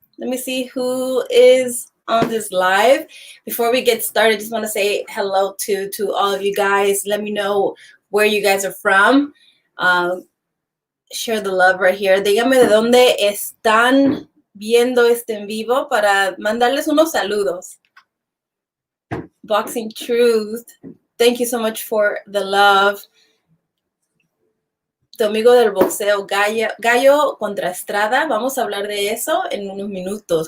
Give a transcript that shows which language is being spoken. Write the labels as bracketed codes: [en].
[en] Let me see who is on this live. Before we get started, just want to say hello to all of you guys. Let me know where you guys are from. Share the love right here. [es] Díganme de dónde están viendo este en vivo para mandarles unos saludos. [en] Boxing Truth. Thank you so much for the love. [es] Tu amigo del boxeo, Gallo contra Estrada. Vamos a hablar de eso en unos minutos.